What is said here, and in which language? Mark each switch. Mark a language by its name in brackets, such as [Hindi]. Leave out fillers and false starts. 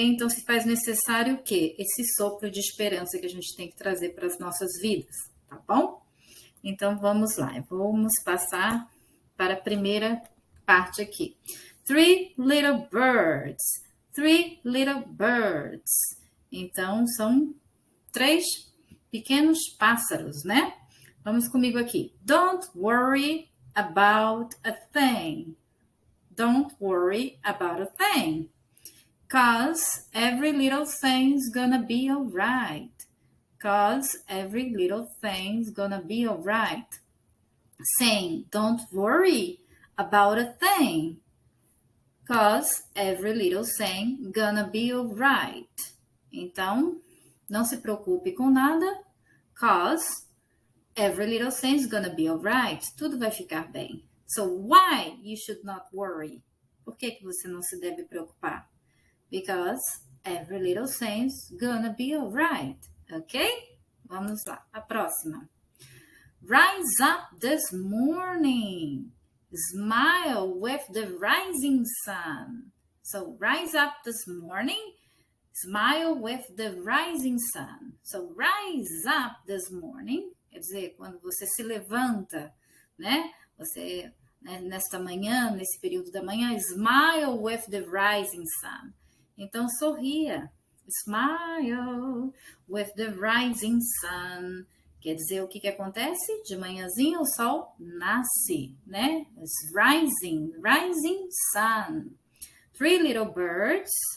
[Portuguese] Então, se faz necessário o quê? Esse sopro de esperança que a gente tem que trazer para as nossas vidas, tá bom? Então, vamos lá. Vamos passar para a primeira parte aqui. [English] Three little birds. Three little birds. [Portuguese] Então, são três pequenos pássaros, né? Vamos comigo aqui. [English] Don't worry about a thing. Don't worry about a thing. 'Cause every little thing's gonna be alright. 'Cause every little thing's gonna be alright. Saying, don't worry about a thing. 'Cause every little thing gonna be alright. [Portuguese] Então, não se preocupe com nada. [English] 'Cause every little thing's gonna be alright. [Portuguese] Tudo vai ficar bem. [English] So why you should not worry? [Portuguese] Por que você não se deve preocupar? [English] Because every little thing's gonna be alright. [Portuguese] Ok? Vamos lá. A próxima. [English] Rise up this morning. Smile with the rising sun. So rise up this morning. Smile with the rising sun. So rise up this morning. [Portuguese] Quer dizer, quando você se levanta, né? Você, né, nesta manhã, nesse período da manhã, [English] smile with the rising sun. [Portuguese] Então, sorria. [English] Smile with the rising sun. [Portuguese] Quer dizer, o que acontece? De manhãzinha o sol nasce, né? [English] It's rising sun. Three little birds.